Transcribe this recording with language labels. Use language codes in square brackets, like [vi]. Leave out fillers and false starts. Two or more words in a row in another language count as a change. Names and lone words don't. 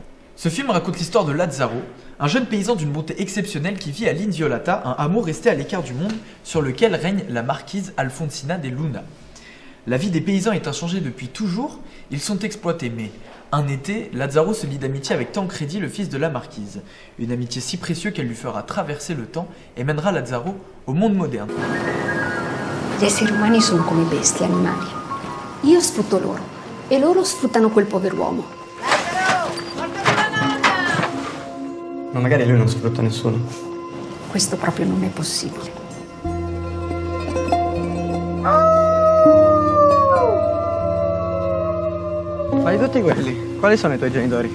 [fr] Ce film raconte l'histoire de Lazzaro, un jeune paysan d'une bonté exceptionnelle qui vit à l'Indiolata, un hameau resté à l'écart du monde sur lequel règne la marquise Alfonsina de Luna. La vie des paysans est inchangée depuis toujours, ils sont exploités, mais un été, Lazzaro se lie d'amitié avec Tancredi, le fils de la marquise. Une amitié si précieuse qu'elle lui fera traverser le temps et mènera Lazzaro au monde moderne. [it] Gli esseri umani sono come bestie, animali. Io sfrutto loro e loro sfruttano quel pover'uomo. Ma magari lui non sfrutta nessuno. Questo proprio non è possibile. Ma di tutti quelli, quali sono i tuoi genitori?